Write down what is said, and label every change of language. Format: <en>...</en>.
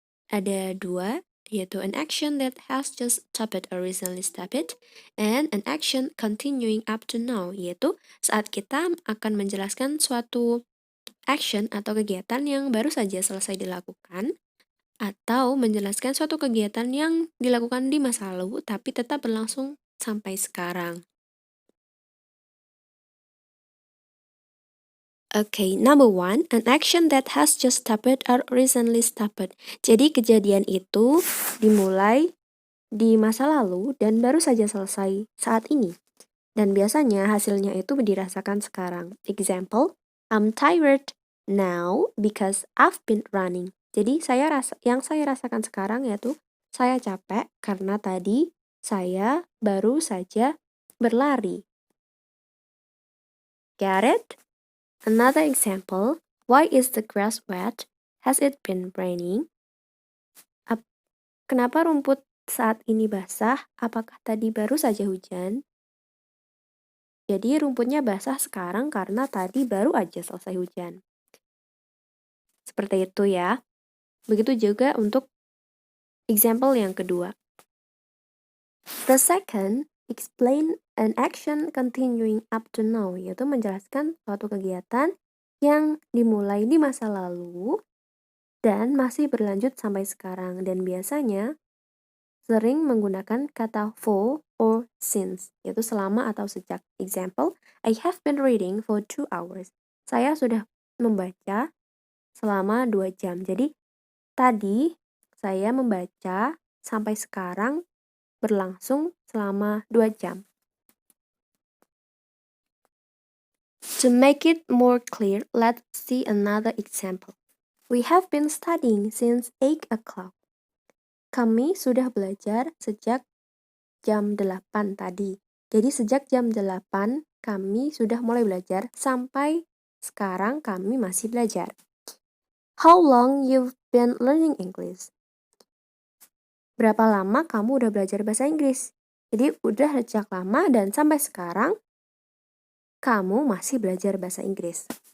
<id>Ada dua, yaitu</id> <en>an action that has just stopped or recently stopped, and an action continuing up to now,</en> <id>yaitu saat kita akan menjelaskan suatu action atau kegiatan yang baru saja selesai dilakukan, atau menjelaskan suatu kegiatan yang dilakukan di masa lalu tapi tetap berlangsung sampai sekarang.</id> <en>Okay, number one, an action that has just stopped or recently stopped.</en> <id>Jadi kejadian itu dimulai di masa lalu dan baru saja selesai saat ini. Dan biasanya hasilnya itu dirasakan sekarang.</id> <en>Example, I'm tired now because I've been running.</en> <id>Jadi yang saya rasakan sekarang yaitu saya capek karena tadi saya baru saja berlari.</id> <en>Get it? Another example, Why is the grass wet? Has it been raining?</en> <id>Kenapa rumput saat ini basah? Apakah tadi baru saja hujan? Jadi rumputnya basah sekarang karena tadi baru aja selesai hujan. Seperti itu ya. Begitu juga untuk example yang kedua.</id> <en>The second, explain an action continuing up to now,</en> <id>yaitu menjelaskan suatu kegiatan yang dimulai di masa lalu dan masih berlanjut sampai sekarang. Dan biasanya sering menggunakan kata for or since, yaitu selama atau sejak.</id> <en>Example, I have been reading for 2 hours.</en> <id>Saya sudah membaca selama 2 jam. Jadi, tadi saya membaca sampai sekarang berlangsung selama 2 jam.</id> <en>To make it more clear, let's see another example. We have been studying since 8 o'clock.</en> <id>Kami sudah belajar sejak jam 8 tadi. Jadi sejak jam 8 kami sudah mulai belajar sampai sekarang kami masih belajar.</id> <en>How long you've been learning English?</en> <id>Berapa lama kamu udah belajar bahasa Inggris? Jadi udah sejak lama dan sampai sekarang kamu masih belajar bahasa Inggris.</id>